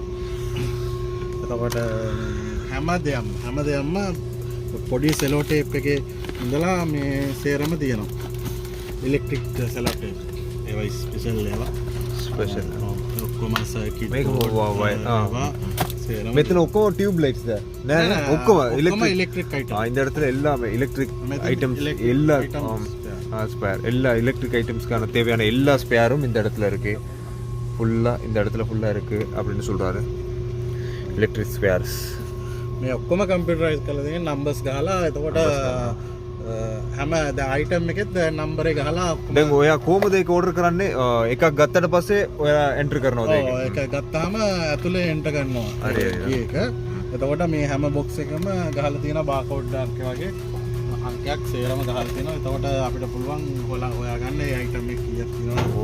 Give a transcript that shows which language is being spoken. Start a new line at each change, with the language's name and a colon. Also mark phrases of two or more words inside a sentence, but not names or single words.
Sinhala: එතකොට හැමදේම පොඩි සෙලෝ ටේප් එකේ ඉඳලා මේ සේරම තියෙනවා.
English: electric select
Sinhala: ඒවා ස්පෙෂල් ඒවා ස්පෙෂල් ඔක්කොම සර්කිට් මේක ඒවා සේරම මෙතන ඔක්කොම
English: tube lights
Sinhala: தான் නෑ ඔක්කොම
English: electric items
Tamil: இந்த இடத்துல எல்லாமே
English: electric items
Tamil: எல்லா ஸ்பேர் எல்லா
English: electric items
Tamil: தேவையான எல்லா ஸ்பேரும் இந்த இடத்துல இருக்கு ஃபுல்லா இந்த இடத்துல ஃபுல்லா இருக்கு அப்படின்னு சொல்றாரு
English: electric spares
Sinhala: මේ ඔක්කොම කම්පියුටරයිස් කරලා තියෙන නම්බර්ස් ගහලා එතකොට හැම අයිටම් එකෙත් නම්බර් එක ගහලා දැන් ඔයා කොහමද ඒක ඕඩර් කරන්නේ එකක් ගත්තට පස්සේ ඔයා එන්ටර් කරනවද ඒක ඒක ගත්තාම ඇතුලේ එන්ටර් කරනවා ඒක එතකොට මේ හැම බොක්ස් එකම ගහලා තියෙන බාකෝඩ් එකක් වගේ අංකයක් සේරම ගහලා තියෙනවා එතකොට අපිට පුළුවන් හොයාගන්න ඒ අයිටම් එක කීයක් තියෙනවද